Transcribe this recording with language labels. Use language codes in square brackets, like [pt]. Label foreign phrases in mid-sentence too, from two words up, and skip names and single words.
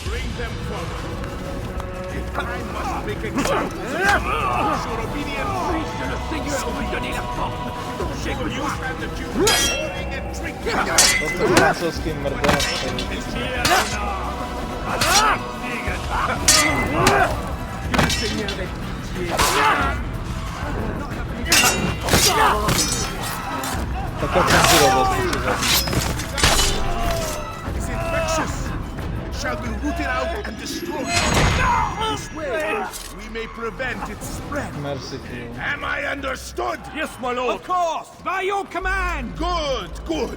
[en] them forward. If I must make examples of your obedience, so you stand accused of whoring and drinking. [cs] To ten francouzský mrdák. Tak jak jsem si robil. [en] It's infectious. It shall be rooted out and destroyed. This way, we may prevent its spread. Merci. Am I understood? Yes, my lord. Of course. By your command. Good, good.